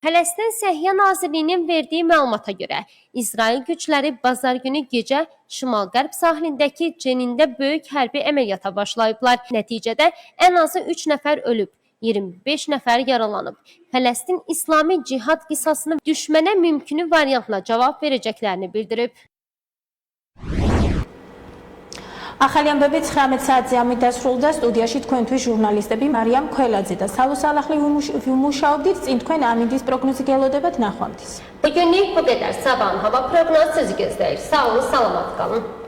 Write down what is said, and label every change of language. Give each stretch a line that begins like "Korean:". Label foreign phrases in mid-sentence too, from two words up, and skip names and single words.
Azerbaijani: Fələstin Səhiyyə Nazirliyinin verdiyi məlumata görə, İsrail gücləri bazar günü gecə şimal-qərb sahilindəki Cenində böyük hərbi əməliyyata başlayıblar. Nəticədə ən azı 3 nəfər ölüb, 25 nəfər yaralanıb. Fələstin İslami cihad qisasını düşmənə mümkünü variantla cavab verəcəklərini bildirib.
Georgian: ახალი ამბები 19 საათზე ამით დასრულდა. სტუდიაში თქვენთვის ჟურნალისტები მარიამ ქველაძე და სალო სალახლი ვიმუშაობდით. წინ თქვენ ამინდის პროგნოზი გელოდებათ ნახვამდის.
Azerbaijani: Bugünlük bu qədər. Sabahın hava proqnozu sizi gözləyir. Sağ olun, salamat qalın.